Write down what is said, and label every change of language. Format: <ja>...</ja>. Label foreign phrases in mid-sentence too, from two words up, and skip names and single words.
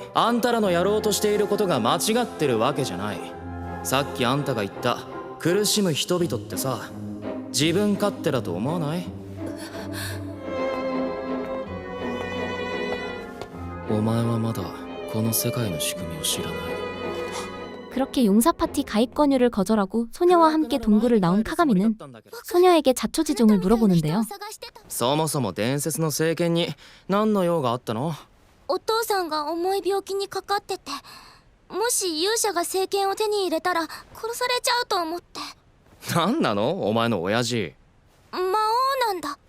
<ja>あんたらのやろうとしていることが間違ってるわけじゃない。さっきあんたが言った苦しむ人々ってさ、自分勝手だと思わない？お前はまだこの世界の仕組みを知らない。</ja> <ko>그렇게 용사 파티 가입 권유를 거절하고 소녀와 함께 동굴을 나온 카가미는 소녀에게 자초지종을 물어보는데요.</ko> <ja>そもそも伝説の聖剣に何の用があったの？お父さんが重い病気にかかってて、もし勇者が聖剣を手に入れたら殺されちゃうと思って。何なのお前の親父？魔王なんだ。</ja>